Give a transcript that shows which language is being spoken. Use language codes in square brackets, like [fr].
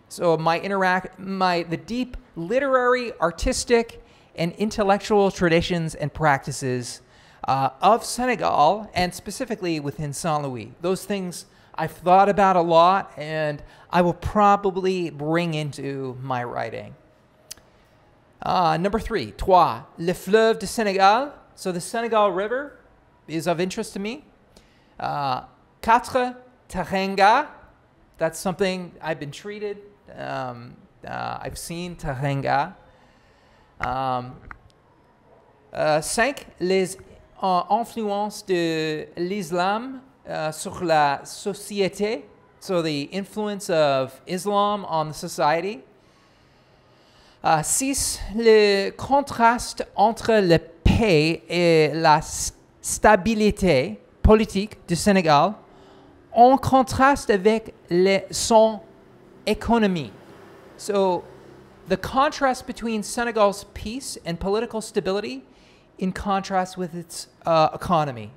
[en] So the deep literary, artistic, and intellectual traditions and practices of Senegal, and specifically within Saint-Louis. Those things I've thought about a lot, and I will probably bring into my writing. Number 3, [fr] le fleuve du Sénégal. [en] So the Senegal River is of interest to me. 4, Tarenga. That's something I've been treated. I've seen Tarenga. [fr] 5, les influences de l'islam sur la société. [en] So the influence of Islam on the society. [fr] 6, le contraste entre la paix et la stabilité politique du Sénégal en contraste avec son économie. [en] So, the contrast between Senegal's peace and political stability in contrast with its economy.